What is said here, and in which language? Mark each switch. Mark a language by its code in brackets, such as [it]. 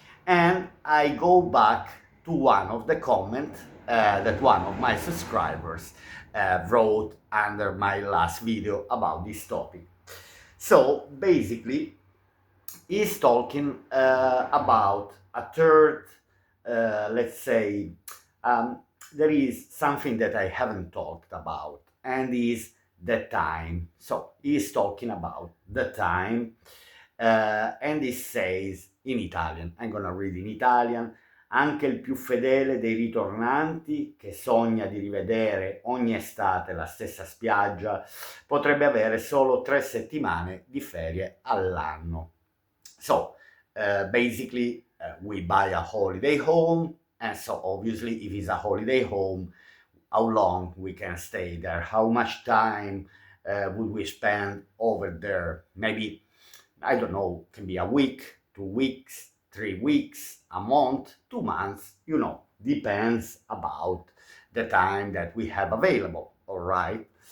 [en] And I go back to one of the comments that one of my subscribers wrote under my last video about this topic. So basically, he's talking about a third, let's say, um, there is something that I haven't talked about, and is the time. So he's talking about the time, and he says in Italian, I'm gonna read in Italian, [it] anche il più fedele dei ritornanti che sogna di rivedere ogni estate la stessa spiaggia potrebbe avere solo 3 settimane di ferie all'anno. [en] So basically, we buy a holiday home, and so obviously, if it's a holiday home, how long we can stay there, how much time would we spend over there? Maybe, I don't know, can be a week, 2 weeks, 3 weeks, a month, 2 months, depends about the time that we have available, all right?